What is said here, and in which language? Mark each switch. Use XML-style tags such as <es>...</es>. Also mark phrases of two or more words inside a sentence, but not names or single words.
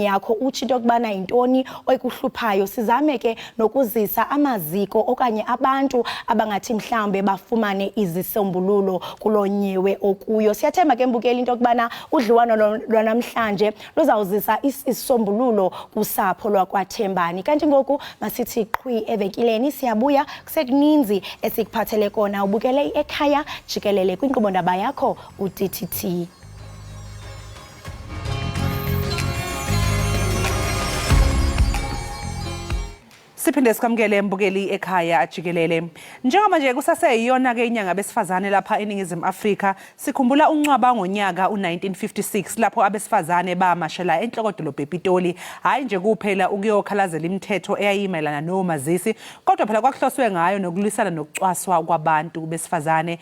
<xh>yakho uthi into kubana intoni oyikuhluphayo sizame ke nokuzisa amaziko okanye abantu abangathi mhlambe bafumane izisombululo kulonyewe okuyo siyathemba ke mbukeli into kubana udliwano lwanamhlanje luzawuzisa isisombululo kusapho lwakwaThembani kanti ngoku masithi qhwi evekileni siyabuya kusekuninzi esikuphathele kona ubukele Ekhaya Jikelele kwinkqubo ndaba yakho uDTT</xh> <zu>Siphinde sikamukele mbukeli Ekhaya Jikelele. Njengoba nje kusaseyiyona ke inyanga besifazane lapha eNingizimu Afrika, sikhumbula uncwaba ngonyaka u1956 lapho abesifazane bamashela enhlokodolobha ePitoli, hayi nje kuphela ukuyokhalazela imithetho eyayimelana nomazisi, kodwa phela kwakuhloswe ngayo nokulwisana nokucwaswa kwabantu besifazane.</zu>